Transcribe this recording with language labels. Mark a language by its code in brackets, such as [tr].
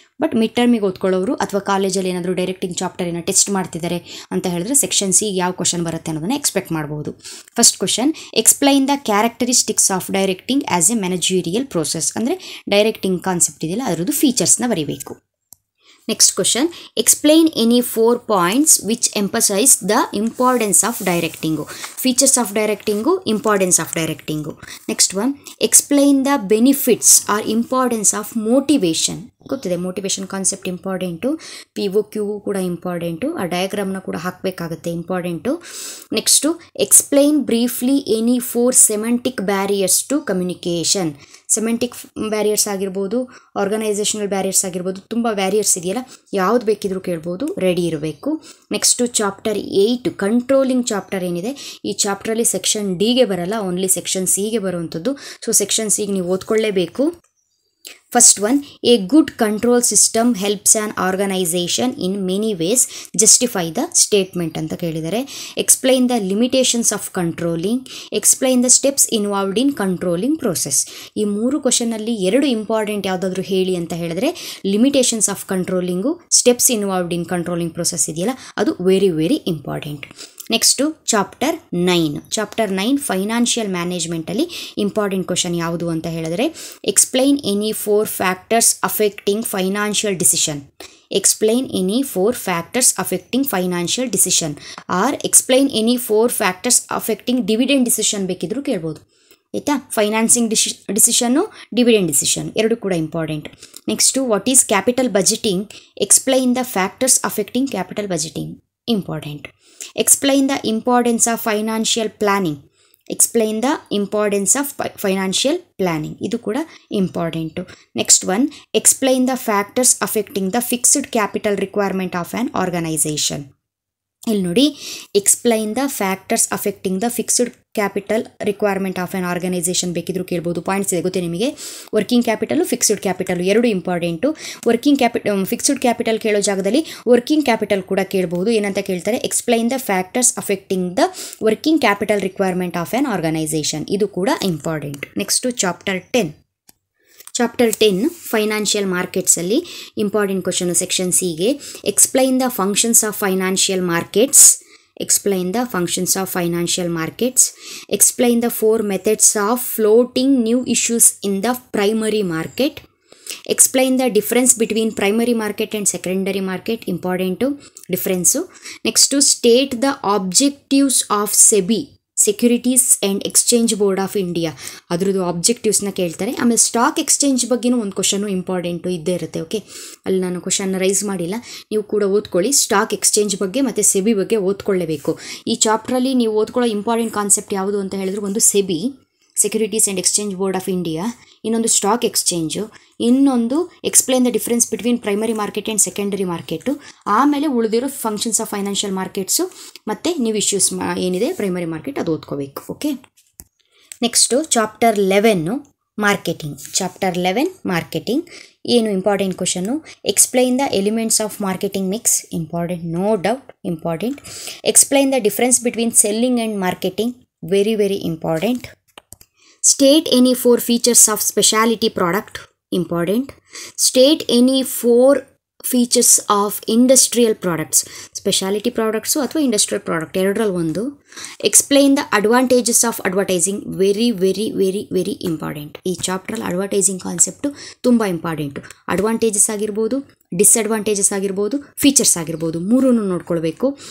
[kn] But mid ಟರ್ಮಿಗೆ ಓದ್ಕೊಳ್ಳೋರು ಅಥವಾ ಕಾಲೇಜಲ್ಲಿ ಏನಾದರೂ ಡೈರೆಕ್ಟಿಂಗ್ ಚಾಪ್ಟರ್ ಏನೋ ಟೆಸ್ಟ್ ಮಾಡ್ತಿದ್ದಾರೆ ಅಂತ ಹೇಳಿದ್ರೆ ಸೆಕ್ಷನ್ ಸಿ ಯಾವ ಕ್ವಶನ್ ಬರುತ್ತೆ ಅನ್ನೋದನ್ನು ಎಕ್ಸ್ಪೆಕ್ಟ್ ಮಾಡ್ಬೋದು. [en] First question, explain the characteristics of directing as a managerial process. [kn] ಅಂದರೆ ಡೈರೆಕ್ಟಿಂಗ್ ಕಾನ್ಸೆಪ್ಟ್ ಇದೆಯಲ್ಲ ಅದರದ್ದು ಫೀಚರ್ಸ್ನ ಬರೀಬೇಕು. [en] Next question, explain any 4 points which emphasize the importance of directing. Features of directing, importance of directing. Next one, explain the benefits or importance of motivation. [kn] ಗೊತ್ತಿದೆ motivation concept important, P O Q ಕೂಡ important, ಆ ಡಯಾಗ್ರಾಮ್ನ ಕೂಡ ಹಾಕಬೇಕಾಗುತ್ತೆ important. [en] Next, explain briefly any 4 semantic barriers to communication. [kn] ಸೆಮೆಂಟಿಕ್ barriers ಆಗಿರ್ಬೋದು, organisational barriers ಆಗಿರ್ಬೋದು, ತುಂಬ barriers ಇದೆಯಲ್ಲ, ಯಾವ್ದು ಬೇಕಿದ್ರೂ ಕೇಳ್ಬೋದು, ರೆಡಿ ಇರಬೇಕು. ನೆಕ್ಸ್ಟು ಚಾಪ್ಟರ್ 8 ಕಂಟ್ರೋಲಿಂಗ್ ಚಾಪ್ಟರ್ ಏನಿದೆ, ಈ ಚಾಪ್ಟ್ರಲ್ಲಿ ಸೆಕ್ಷನ್ ಡಿಗೆ ಬರಲ್ಲ, ಓನ್ಲಿ ಸೆಕ್ಷನ್ ಸಿಗೆ ಬರುವಂಥದ್ದು. ಸೊ ಸೆಕ್ಷನ್ ಸಿಗೆ ನೀವು ಓದ್ಕೊಳ್ಳೇಬೇಕು. [en] First one, a good control system helps an organization in many ways. Justify the statement [kn] ಅಂತ ಕೇಳಿದರೆ. [en] Explain the limitations of controlling. Explain the steps involved in controlling process. [kn] ಈ 3 ಕ್ವಶನಲ್ಲಿ 2 important ಯಾವುದಾದ್ರೂ ಹೇಳಿ ಅಂತ ಹೇಳಿದ್ರೆ [en] limitations of controlling, steps involved in controlling process [kn] ಇದೆಯಲ್ಲ ಅದು very very important. Next chapter 9. Chapter 9 financial ಮ್ಯಾನೇಜ್ಮೆಂಟಲ್ಲಿ important question ಯಾವುದು ಅಂತ ಹೇಳಿದ್ರೆ [en] Explain any 4 factors affecting financial decision. Explain any 4 factors affecting financial decision or explain any 4 factors affecting dividend decision [kn] ಬೇಕಿದ್ರು ಕೇಳ್ಬೋದು ಆಯಿತಾ. Financing decision, dividend decision ಎರಡು ಕೂಡ important. [en] Next what is capital budgeting. Explain the factors affecting capital budgeting important. Explain the importance of financial planning. Explain the importance of financial planning. [kn] ಇದು ಕೂಡ important. [en] Next one, explain the factors affecting the fixed capital requirement of an organisation. [kn] ಇಲ್ಲಿ ನೋಡಿ, [en] explain the factors affecting the fixed capital requirement of an organisation [kn] ಬೇಕಿದ್ರು ಕೇಳ್ಬೋದು. Points ಇದೆ ಗೊತ್ತೇ ನಿಮಗೆ. Working capital, fixed capital ಎರಡು ಇಂಪಾರ್ಟೆಂಟು. ಫಿಕ್ಸ್ಡ್ ಕ್ಯಾಪಿಟಲ್ ಕೇಳೋ ಜಾಗದಲ್ಲಿ ವರ್ಕಿಂಗ್ ಕ್ಯಾಪಿಟಲ್ ಕೂಡ ಕೇಳ್ಬೋದು. ಏನಂತ ಕೇಳ್ತಾರೆ, [en] explain the factors affecting the working capital requirement of an organisation [kn] ಇದು ಕೂಡ important. Next chapter 10. Chapter 10 financial ಮಾರ್ಕೆಟ್ಸಲ್ಲಿ important question section ಸಿಗೆ. [en] Explain the functions of financial markets. Explain the functions of financial markets. Explain the 4 methods of floating new issues in the primary market. Explain the difference between primary market and secondary market. Important difference. Next to state the objectives of SEBI, securities and exchange board of India, [kn] ಅದರದ್ದು ಆಬ್ಜೆಕ್ಟಿವ್ಸ್ನ ಕೇಳ್ತಾರೆ. ಆಮೇಲೆ stock exchange ಬಗ್ಗೆನೂ ಒಂದು question important ಇದ್ದೇ ಇರುತ್ತೆ. Okay, ಅಲ್ಲಿ ನಾನು ಕ್ವಶನ್ನ rice ಮಾಡಿಲ್ಲ, ನೀವು ಕೂಡ ಓದ್ಕೊಳ್ಳಿ. ಸ್ಟಾಕ್ ಎಕ್ಸ್ಚೇಂಜ್ ಬಗ್ಗೆ ಮತ್ತು ಸೆಬಿ ಬಗ್ಗೆ ಓದ್ಕೊಳ್ಳೇಬೇಕು. ಈ ಚಾಪ್ಟ್ರಲ್ಲಿ ನೀವು ಓದ್ಕೊಳ್ಳೋ ಇಂಪಾರ್ಟೆಂಟ್ ಕಾನ್ಸೆಪ್ಟ್ ಯಾವುದು ಅಂತ ಹೇಳಿದ್ರು, ಒಂದು SEBI, securities and exchange board of India, ಇನ್ನೊಂದು ಸ್ಟಾಕ್ ಎಕ್ಸ್ಚೇಂಜು, ಇನ್ನೊಂದು [en] explain the difference between primary market and secondary market, [kn] ಆಮೇಲೆ ಉಳಿದಿರೋ ಫಂಕ್ಷನ್ಸ್ ಆಫ್ ಫೈನಾನ್ಷಿಯಲ್ ಮಾರ್ಕೆಟ್ಸು ಮತ್ತು ನೀವು ಇಶ್ಯೂಸ್ ಏನಿದೆ ಪ್ರೈಮರಿ ಮಾರ್ಕೆಟ್ ಅದು ಓದ್ಕೋಬೇಕು. Okay, next chapter 11 marketing. [en] Chapter 11 marketing ಏನು important question. Explain the elements of marketing mix. Important, no doubt important. Explain the difference between selling and marketing, very very important. State any 4 features of specialty product. Important. State any 4 features of industrial products. Specialty products [kn] ಅಥವಾ [en] industrial product [kn] ಎರಡರಲ್ಲಿ ಒಂದು. [en] Explain the advantages of advertising, very very very very important. [kn] ಈ ಚಾಪ್ಟ್ರಲ್ಲಿ advertising concept ತುಂಬ important. Advantages ಆಗಿರ್ಬೋದು, disadvantages ಆಗಿರ್ಬೋದು, features ಆಗಿರ್ಬೋದು, ಮೂರನ್ನು ನೋಡ್ಕೊಳ್ಬೇಕು.